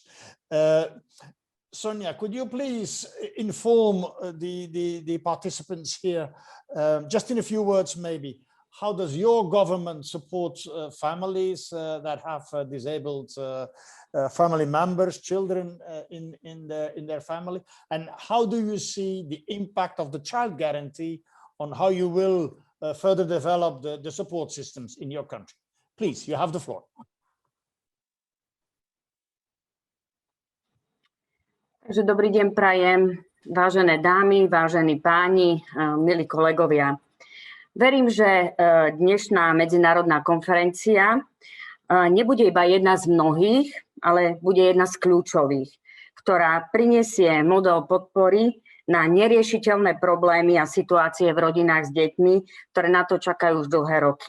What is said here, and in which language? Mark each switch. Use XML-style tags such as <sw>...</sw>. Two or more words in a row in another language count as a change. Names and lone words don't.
<en>Sonia, could you please inform the participants here, just in a few words maybe, how does your government support families that have disabled family members, children in their family? And how do you see the impact of the child guarantee on how you will further develop the support systems in your country? Please, you have the floor.</en> <sk>Takže dobrý deň prajem, vážené dámy, vážení páni, milí kolegovia. Verím, že dnešná medzinárodná konferencia nebude iba jedna z mnohých, ale bude jedna z kľúčových, ktorá prinesie model podpory na neriešiteľné problémy a situácie v rodinách s deťmi, ktoré na to čakajú už dlhé roky.</sk>